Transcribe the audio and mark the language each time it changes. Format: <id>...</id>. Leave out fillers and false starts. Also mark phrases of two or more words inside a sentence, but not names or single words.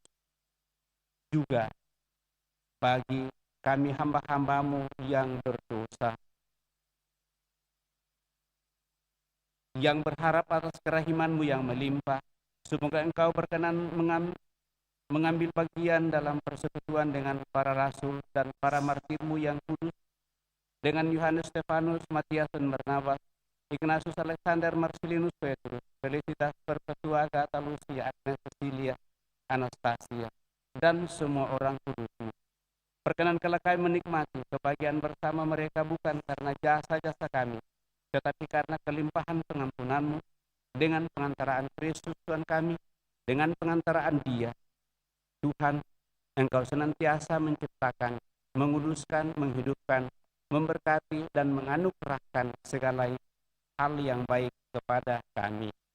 <id>Juga bagi kami hamba-hamba-Mu yang berdosa, yang berharap atas kerahiman-Mu yang melimpah, semoga Engkau berkenan mengambil bagian dalam persekutuan dengan para rasul dan para martir-Mu yang kudus, dengan Yohanes, Stefanus, Matias dan Barnabas, Ignatius, Alexander, Marcelinus, Petrus, Felicitas, Perpetua, Agatha, Lucia, Agnes, Cecilia, Anastasia, dan semua orang kudus-Mu. Perkenankanlah kami menikmati kebahagiaan bersama mereka bukan karena jasa-jasa kami, tetapi karena kelimpahan pengampunan-Mu, dengan pengantaraan Kristus Tuhan kami, dengan pengantaraan Dia, Tuhan, Engkau senantiasa menciptakan, menguduskan, menghidupkan, memberkati, dan menganugerahkan segala hal yang baik kepada kami.</id>